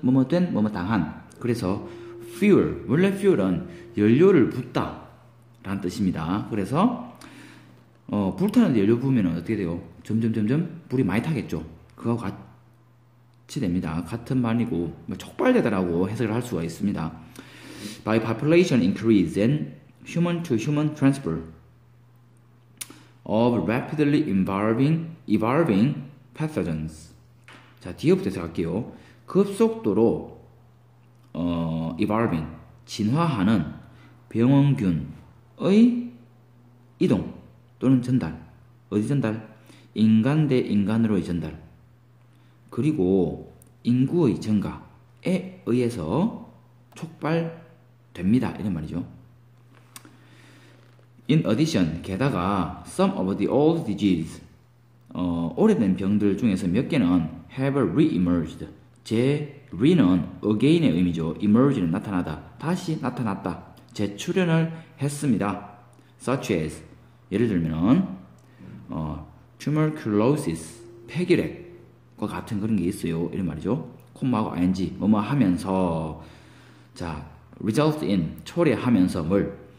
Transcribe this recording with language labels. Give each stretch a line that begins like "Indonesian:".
Korean: 뭐뭐 된, 뭐뭐 당한. 그래서 fuel, 원래 fuel은 연료를 붓다 라는 뜻입니다. 그래서 불타는데 연료 부으면 어떻게 돼요? 점점 불이 많이 타겠죠. 그거 같이 됩니다. 같은 말이고 촉발되다라고 해석을 할 수가 있습니다.
English: By population increase and human to human transfer of rapidly evolving pathogens.
Korean: 자, 뒤에부터 해석할게요. 급속도로 evolving, 진화하는 병원균의 이동 또는 전달. 어디 전달? 인간 대 인간으로의 전달. 그리고 인구의 증가에 의해서 촉발됩니다. 이런 말이죠.
English: In addition,
Korean: 게다가
English: some of the old diseases,
Korean: 오래된 병들 중에서 몇 개는
English: have re-emerged.
Korean: re-는 again의 의미죠. emerge는 나타나다, 다시 나타났다. 재출현을 했습니다.
English: such as,
Korean: 예를 들면 tuberculosis, 폐결핵과 같은 그런 게 있어요. 이런 말이죠. 콤마하고 ing, 뭐뭐 하면서, 자,
English: result in,
Korean: 초래하면서 뭘?